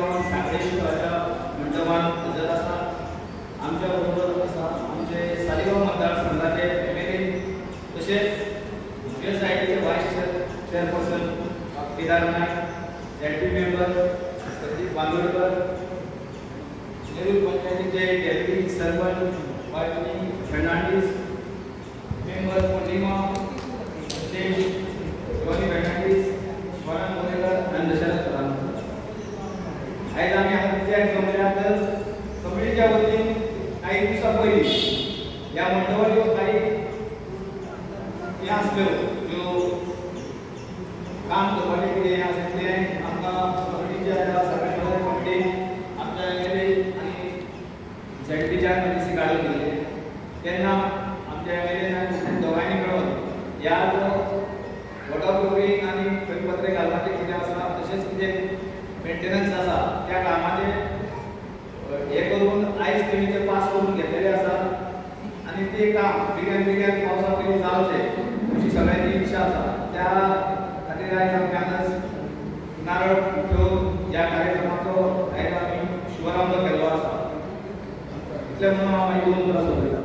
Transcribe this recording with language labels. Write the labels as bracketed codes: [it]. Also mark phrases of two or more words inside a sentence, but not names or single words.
[kok] गावात सापेश्वराच्या मंडपान हजर आसा आमच्या बरोबर आसा आमचे सालिगांव मतदारसंघाचे एमएलए तसेच हे सायडीचे [en] vice chairperson [kok] केदार नाईक एलटी मेंबर प्रदीप बांदोडकर नेहरू पंचायतीचे डेप्युटी सरपंच वायनी फर्नांडीस मेंबर पूर्णिमा जॉनी फर्नांडीस स्वर्ण मोरेकर आणि दशरथ कदम आज आम्ही हातात जमल्यानंतर कमिटीच्या वतीने काही दिवसा पयलीं या मंडळाच्यो काही हे आसल्यो ज्यो काम करपाचें कितें आसा तें आमकां कमिटीच्या सगळ्या कमिटीन आमच्या एमएलए आनी झेडपीच्या मनीस काडून दिले तेन्ना आमच्या एमएलए दोगांयनी मेळून या वॉटरप्रुफिंग आणि खतपत्रे घालपाचें कितें आसा तशेंच कितें मेंटेनन्स आसा त्या कामाचें हे करून आयज तेमी ते पास करून घेतलेले आसा आनी ते काम बेगीन बेगीन पावसा पयलीं जावचें अशी सगळ्यांची इच्छा आसा त्या खातीर आयज आमच्यान नारळ घेवन ह्या कार्यक्रमाचो आयज आमी शुभारंभ केल्लो आसा इतलें म्हणून हांव म्हाजी 2 उतरां सोंपयतां.